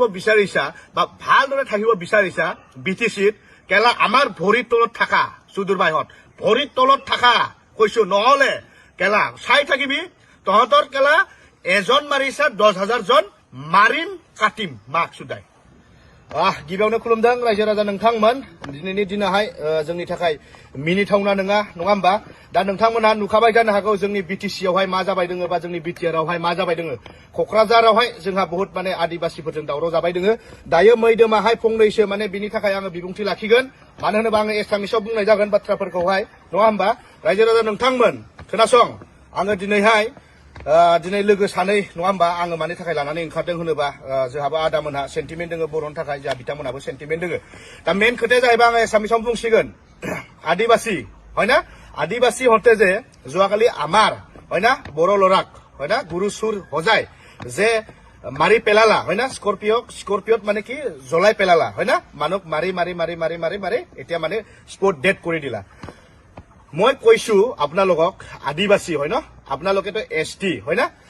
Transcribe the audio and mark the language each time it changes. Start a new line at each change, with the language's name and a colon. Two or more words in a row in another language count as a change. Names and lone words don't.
Assamese: বিচাৰিছা বা ভালদৰে থাকিব বিচাৰিছা BTCত কেলা আমাৰ ভৰিৰ তলত থাকা সুদূৰ বাইহত ভৰিৰ তলত থাকা কৈছো নহলে কেলা চাই থাকিবি তহঁতৰ কেলা এজন মাৰিছা 10,000 জন মাৰিম কাটিম মাক সুদাই
Bodo: गिबियावनो खुलुमदों रायजो राजा नोंथांमोन दिनैनि दिनाहाय जोंनि थाखाय मिनिथावना नङा होमबा दा नोंथांमोनहा नुखाबाय जानो हागौ जोंनि BTCआवहाय मा जाबाय दोङो बा जोंनि BTRआवहाय मा जाबाय दोङो क'क्राझारावहाय जोंहा बहुत माने आदिबासिफोरजों दावराव जाबाय दोङो दायो मैदोमाहाय फंनैसो माने बिनि थाखाय आङो बिबुंथि लाखिगोन मानो होनोबा आङो एसामिसाव बुंनाय जागोन बाथ्राफोरखौहाय नङा होमबा रायजो राजा नोंथांमोन खोनासं आङो दिनैहाय दिनै लोगो सानै नङा होमबा आङो मानि थाखाय लानानै ओंखारदों होनोबा जोंहाबो आदामोनहा सेन्टिमेन्ट दोङो बर'नि थाखाय जोंहा बिथांमोनहाबो सेन्टिमेन्ट दोङो दा मेन खोथाया जाहैबाय आङो एसामिसाव बुंसिगोन आदिबासि
Assamese: হয় না आदिबासि হতে যে যোৱাকালি আমাৰ হয় না বড়ো ল'ৰাক হয় না গুৰু চুৰ সজাই যে মাৰি পেলালা হয় না স্কৰপিঅত মানে কি জ্বলাই পেলালা হয় না মানুহক মাৰি এতিয়া মানে স্পট ডেড কৰি দিলা মই কৈছো আপোনালোকক আদিবাসী হয় ন আপোনালোকেতো ST হয় না